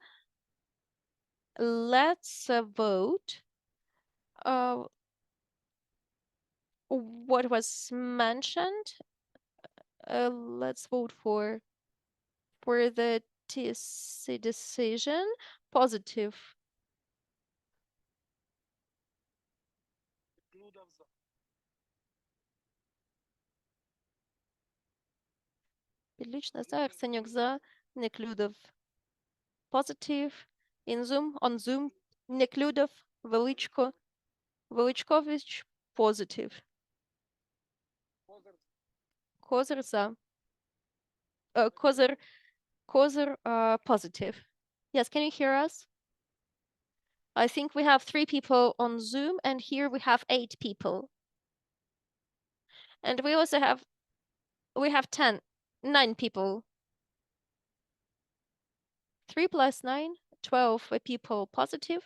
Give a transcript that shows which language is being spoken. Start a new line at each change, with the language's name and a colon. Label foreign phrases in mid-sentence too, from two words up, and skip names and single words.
English: Let's vote. What was mentioned? Let's vote for the TSC decision. Positive.
Ukrainian: Підлічна за, Арсенюк за, Неклюдов.
English: Positive. In Zoom, on Zoom, Неклюдов, Величко, Величкович, positive.
Ukrainian: Козир за. Козир,
English: positive. Yes, can you hear us? I think we have 3 people on Zoom, and here we have 8 people. And we also have 9 people. 3 plus 9, 12 people positive.